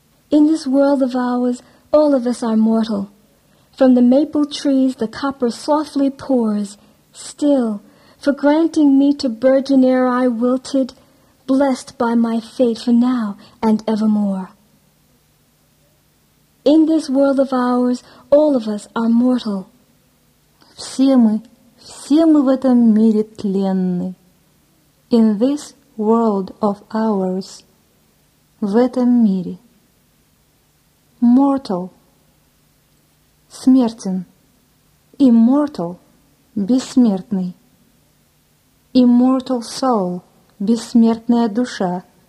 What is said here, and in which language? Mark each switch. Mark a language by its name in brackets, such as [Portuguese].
[English] In this world of ours, all of us are mortal. From the maple trees the copper softly pours. Still, for granting me to burgeon ere I wilted, blessed by my fate for now and evermore. In this world of ours, all of us are mortal. [Russian] Все мы в этом мире тленны. [English] In this world of ours, [Russian] в этом мире. [English] Mortal, [Russian] смертен. [English] Immortal, [Russian] бессмертный. [English] Immortal soul, [Russian] бессмертная душа.